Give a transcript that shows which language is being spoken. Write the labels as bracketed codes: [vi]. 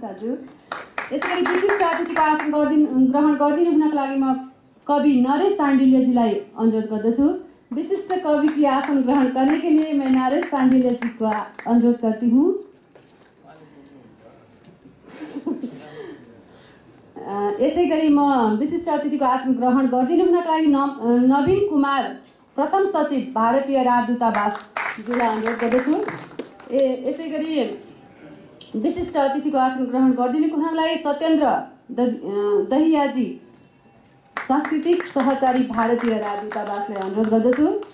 [ne] दाजु यसैगरी विशिष्ट अतिथिको आसन ग्रहण गरिदिनु हुनका लागि म कवि नरेश साण्डिल्यजीलाई अनुरोध गर्दछु। [hi] विशिष्ट कवि की आसन ग्रहण करने के लिए मैं नरेश साण्डिल्य जी को अनुरोध करती हूँ। [ne] यसै गरी म विशिष्ट अतिथिको आसन ग्रहण गरिदिनु हुनका लागि नवीन कुमार प्रथम सचिव भारतीय राजदूतावासज्यूलाई अनुरोध गर्दछु। यसै गरी विशिष्ट अतिथिको आसन ग्रहण गरिदिनुको हुनका लागि सत्येन्द्र दहियाजी सांस्कृतिक सहचारी भारतीय राजदूतावासलाई अनुरोध गर्दछु।